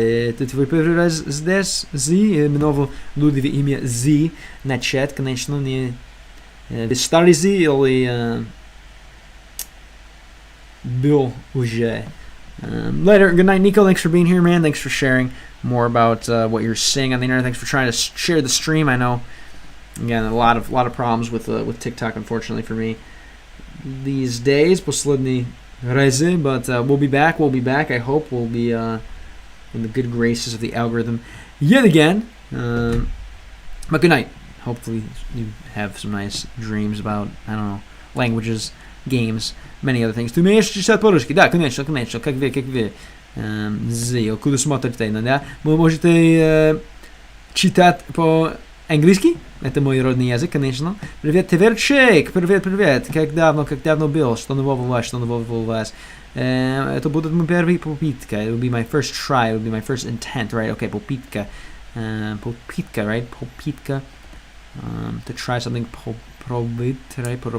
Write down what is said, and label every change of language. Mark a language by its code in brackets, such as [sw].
[ru] Это твой первый раз здесь, Z? Много людей имя Z на чат, конечно, не старый Z или был уже. [en] Later, good night, Nico. Thanks for being here, man. Thanks for sharing more about what you're seeing on the internet. Thanks for trying to share the stream. I know, again, a lot of problems with TikTok, unfortunately for me these days. [ru] Последний разы, [en] but we'll be back. I hope we'll be in the good graces of the algorithm yet again. But good night. Hopefully you have some nice dreams about, I don't know, languages, games, many other things. [ru] Ты умеешь читать по-русски? Да, конечно. Как вы. Зил, куда смотрите, да? Вы можете читать по-английски? Это мой родной язык, конечно. Привет, Теверчик! Привет! Как давно был? Что нового у вас? Это будет моя первая попытка. [en] It will be my first try. It will be my first intent, right? Okay, попытка, right? [ru] Попытка. [en] To try something, попробовать, right?